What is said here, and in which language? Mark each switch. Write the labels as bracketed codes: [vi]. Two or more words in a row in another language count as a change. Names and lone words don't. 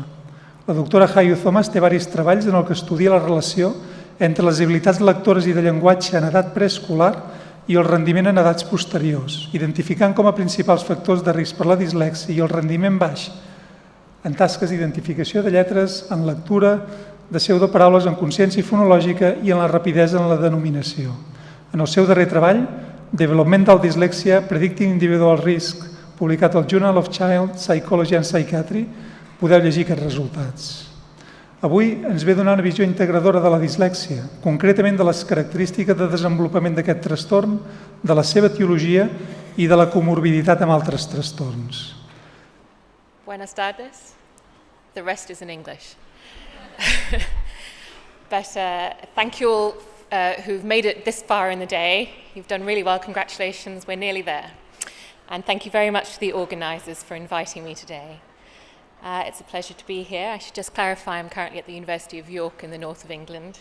[ca] La doctora Hayiou-Thomas té diversos treballs en els que estudia la relació entre les habilitats lectores i de llenguatge en edat preescolar i el rendiment en edats posteriors, identificant com a principals factors de risc per la dislèxia i el rendiment baix en tasques d'identificació de lletres, en lectura, de pseudoparaules, en consciència fonològica i en la rapidesa en la denominació. En el seu darrer treball, Developmental Dyslexia, Predicting Individual Risk, publicat al Journal of Child Psychology and Psychiatry, podeu llegir aquests resultats. Avui ens ve a donar una visió integradora de la dislèxia, concretament de les característiques de desenvolupament d'aquest trastorn, de la seva etiologia i de la comorbiditat amb altres trastorns. [es] Buenas tardes. [en] The rest is in English. But thank you all who've made it this far in the day. You've done really well. Congratulations. We're nearly there. And thank you very much to the organisers for inviting me today. It's a pleasure to be here. I should just clarify I'm currently at the University of York in the north of England.